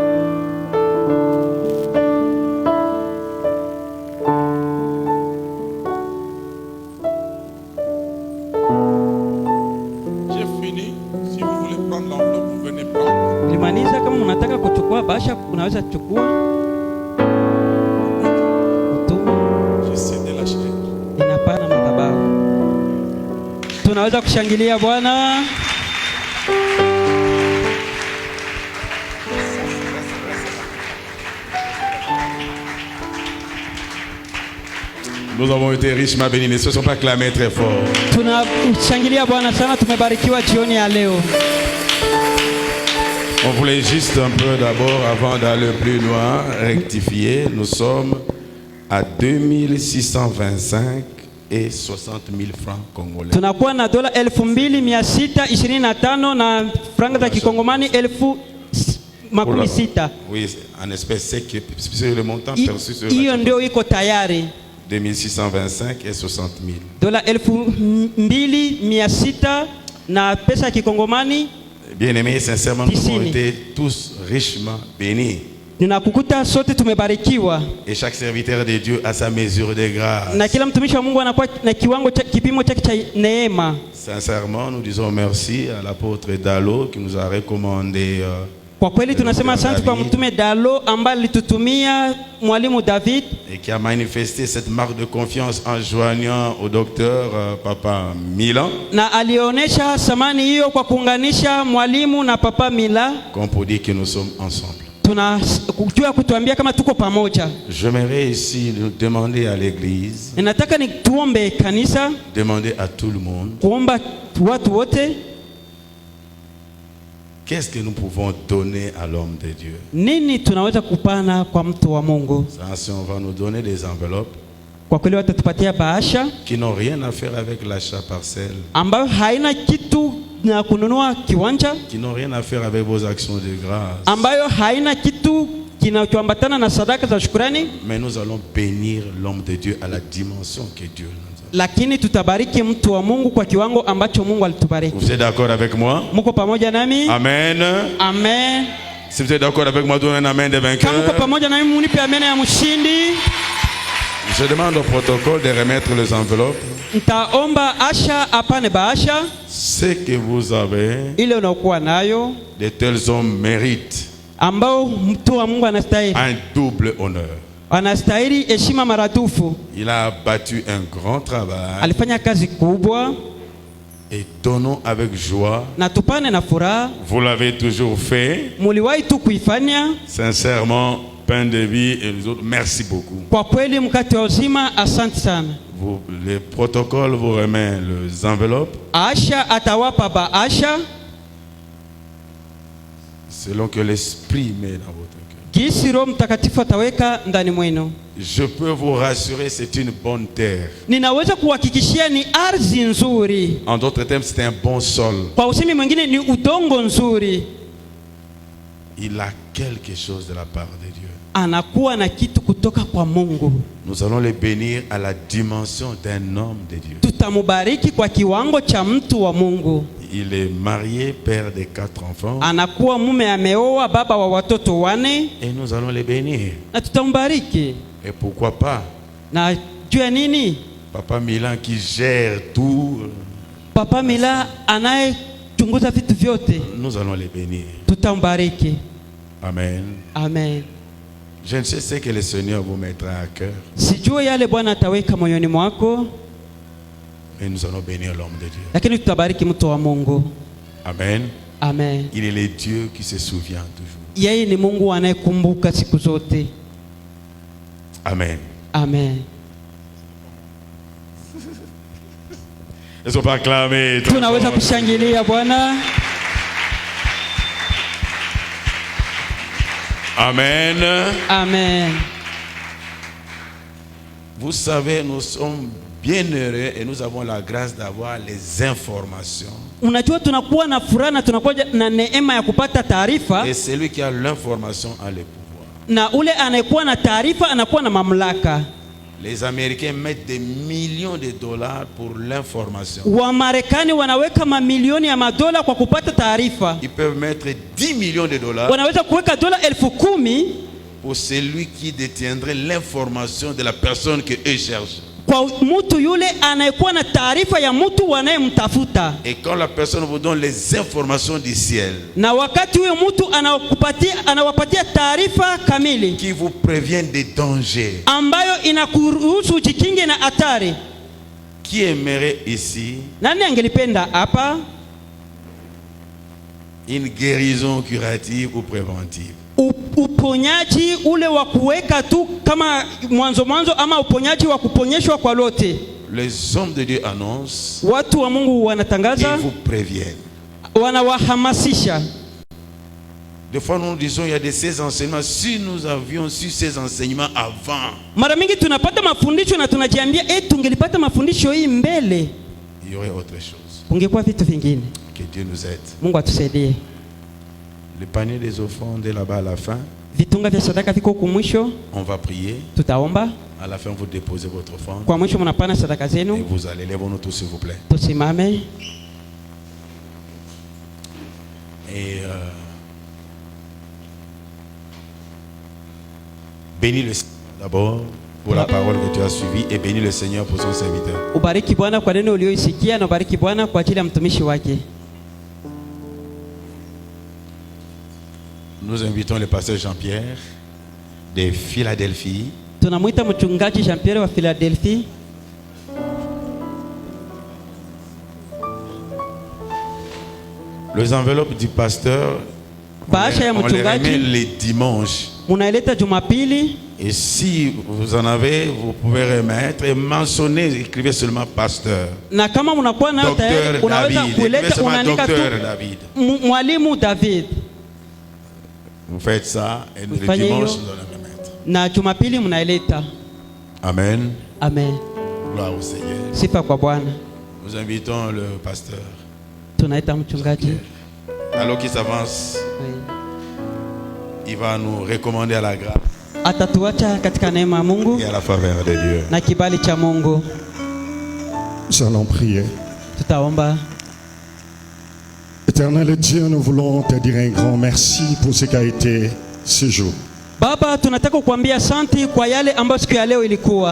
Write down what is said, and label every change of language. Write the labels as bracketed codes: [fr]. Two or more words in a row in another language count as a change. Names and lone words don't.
[fr] J'ai fini. Si vous voulez prendre l'enveloppe, vous venez prendre. J'ai cédé la chair. [sw] Tunaweza kushangilia Bwana. [fr] Nous avons été richement bénis. Ne se sont pas clamés très fort. On voulait juste un peu d'abord, avant d'aller plus loin, rectifier. Nous sommes à 2625 et 60 000 francs congolais. [sw] Tunakuwa na dola 2625 na franga za kikongomani 1060. [fr] Oui, en espèces, c'est le montant perçu sur [sw] hiyo ndio iko tayari. [fr] 2625 et 60 000. [sw] Dola 2600 na pesa kikongomani. [fr] Bien-aimés, sincèrement, nous avons été tous richement bénis. [sw] Ninakukuta sote tumebarikiwa. [fr] Et chaque serviteur de Dieu a sa mesure de grâce. [sw] Na kila mtumishi wa Mungu anakuwa na kiwango cha kipimo chake cha neema. [fr] Sincèrement, nous disons merci à l'apôtre Dalo qui nous a recommandé. [sw] Kwa kweli tunasema asante kwa mtume Dalo ambaye alitutumia mwalimu David [fr] et qui a manifesté cette marque de confiance en joignant au docteur Papa Milan. [sw] Na alionesha samani hiyo kwa kuunganisha mwalimu na Papa Mila. [fr] Qu'on peut dire que nous sommes ensemble. [sw] Tunajua kutuambia kama tuko pamoja. [fr] J'aimerais ici demander à l'église. [sw] Nataka nituombe kanisa. [fr] Demander à tout le monde. [sw] Kuomba watu wote. [fr] Qu'est-ce que nous pouvons donner à l'homme de Dieu? [sw] Nini tunaweza kupana kwa mtu wa Mungu? [fr] Ça, on va nous donner des enveloppes. [sw] Kwa kweli watatupatia bahasha. [fr] Qui n'ont rien à faire avec l'achat parcelle. [sw] Ambayo haina kitu na kununua kiwanja. [fr] Qui n'ont rien à faire avec vos actions de grâce. [sw] Ambayo haina kitu kinachoambatana na sadaka za shukrani. [fr] Mais nous allons bénir l'homme de Dieu à la dimension que Dieu nous a. [sw] Lakini tutabariki mtu wa Mungu kwa kiwango ambacho Mungu alitubariki. [fr] Vous êtes d'accord avec moi? [sw] Muko pamoja nami? [fr] Amen. [sw] Amen. [fr] Si vous êtes d'accord avec moi, donnez un amen de vainqueur. [sw] Kama muko pamoja nami munipe amen ya mshindi. [fr] Je demande au protocole de remettre les enveloppes. [sw] Nitaomba asha apane bahasha. [fr] Ce que vous avez, [sw] ile unakuwa nayo, [fr] de tels hommes méritent [sw] ambao mtu wa Mungu anastahili [fr] un double honneur. [sw] Anastahili heshima maradufu. [fr] Il a battu un grand travail. [sw] Alifanya kazi kubwa. [fr] Et donnons avec joie. [sw] Na tupane na furaha. [fr] Vous l'avez toujours fait. [sw] Muliwahi tu kuifanya. [fr] Sincèrement, pain de vie et les autres, merci beaucoup. [sw] Kwa kweli mkate wa uzima, asante sana. [fr] Les protocoles vous remet les enveloppes. [sw] Asha atawapa bahasha. [fr] selon que l'Esprit met dans votre cœur. [sw] Gisi Roho Mtakatifu ataweka ndani mwenu. [fr] Je peux vous rassurer, c'est une bonne terre. [sw] Ninaweza kuhakikishia ni ardhi nzuri. [fr] En d'autres termes, c'est un bon sol. [sw] Kwa usemi mwingine ni udongo nzuri. [fr] Il a quelque chose de la part de Dieu. [sw] Anakuwa na kitu kutoka kwa Mungu. [fr] Nous allons le bénir à la dimension d'un homme de Dieu. [sw] Tutamubariki kwa kiwango cha mtu wa Mungu. [fr] Il est marié, père de 4 enfants. [sw] Anakuwa mume ameoa, baba wa watoto 4. [fr] Et nous allons le bénir. [sw] Na tutambariki. [fr] Et pourquoi pas? [sw] Na juu ya nini? [fr] Papa Milan qui gère tout. [sw] Papa Milan anayechunguza vitu vyote. [fr] Nous allons le bénir. [sw] Tutambariki. [fr] Amen. [sw] Amen. [fr] Je ne sais ce que le Seigneur vous mettra à cœur. [sw] Sijui yale Bwana ataweka moyoni mwako. [fr] Mais nous allons bénir l'homme de Dieu. [sw] Lakini tutabariki mtu wa Mungu. [fr] Amen. [sw] Amen. [fr] Il est le Dieu qui se souvient toujours. [sw] Yeye ni Mungu anayekumbuka siku zote. [fr] Amen. [sw] Amen. [fr] Est-ce qu'on peut acclamer? [sw] Tunaweza kushangilia Bwana. [fr] Amen. [sw] Amen. [fr] Vous savez, nous sommes bien heureux et nous avons la grâce d'avoir les informations. [sw] Unajua tunakuwa na furaha na tunakuwa na neema ya kupata taarifa. [fr] Et celui qui a l'information a le pouvoir. [sw] Na ule anayekuwa na taarifa anakuwa na mamlaka. [fr] Les Américains mettent des millions de dollars pour l'information. [sw] Wamarekani wanaweka mamilioni ya madola kwa kupata taarifa. [fr] Ils peuvent mettre 10 millions de dollars. [sw] Wanaweza kuweka dola 10,000 [fr] pour celui qui détiendrait l'information de la personne que eux cherchent. [sw] Kwa mtu yule anayekuwa na taarifa ya mtu wanayemtafuta. [fr] Et quand la personne vous donne les informations du ciel, [sw] na wakati huyo mtu anawapatia taarifa kamili [fr] qui vous préviennent des dangers, [sw] ambayo inakuruhusu ujikinge na hatari. [fr] Qui aimerait ici [sw] nani angelipenda hapa [fr] une guérison curative ou préventive? [sw] Uponyaji ule wa kuweka tu kama mwanzo ama uponyaji wa kuponyeshwa kwa lote. [fr] Les hommes de Dieu annoncent, [sw] watu wa Mungu wanatangaza, [fr] ils vous préviennent, [sw] wanawahamasisha. [fr] Des fois nous disons il y a de ces enseignements, si nous avions su ces enseignements avant, [sw] mara mingi tunapata mafundisho na tunajiambia tungelipata mafundisho hii mbele, [fr] il y aurait autre chose. [sw] Kungekuwa vitu vingine. [fr] Que Dieu nous aide. [sw] Mungu atusaidie. [fr] Le panier des offrandes est là-bas à la fin. [sw] Vitunga vya sadaka viko kumwisho. [fr] On va prier. [sw] Tutaomba. [fr] À la fin vous déposez votre offrande. [sw] Kwa mwisho mnapana sadaka zenu. [fr] Et vous allez, lèvons-nous tous s'il vous plaît. [sw] Tusimame. [fr] Et bénis le Seigneur d'abord pour la parole que tu as suivie et bénis le Seigneur pour son serviteur. [sw] Ubariki Bwana kwa neno uliyoisikia na ubariki Bwana kwa ajili ya mtumishi wake. [fr] Nous invitons le pasteur Jean-Pierre de Philadelphie. [sw] Tunamuita mchungaji Jean-Pierre wa Philadelphie. [fr] Les enveloppes du pasteur, on les remet les dimanches. [sw] Unaileta Jumapili. [fr] Et si vous en avez, vous pouvez remettre et mentionner, écrivez seulement pasteur. [sw] Na kama unakuwa nayo tayari unaweza kuleta, unaandika tu mwalimu David. [fr] Vous faites ça et le dimanche nous allons remettre. [sw] Na Jumapili mnaileta. [fr] Amen. [sw] Amen. [fr] Gloire au Seigneur. [sw] Sifa kwa Bwana. [fr] Nous invitons le pasteur. [sw] Tunaita mchungaji. [fr] Alors qu'il s'avance, il va nous recommander à la grâce [sw] atatuacha katika neema ya Mungu [fr] et à la faveur de Dieu. [sw] Na kibali cha Mungu. [fr] Nous allons prier. [sw] Tutaomba. [fr] Éternel Dieu, nous voulons te dire un grand merci pour ce qu'a été ce jour. [sw] Baba, tunataka kukuambia asante kwa yale ambayo siku ya leo ilikuwa.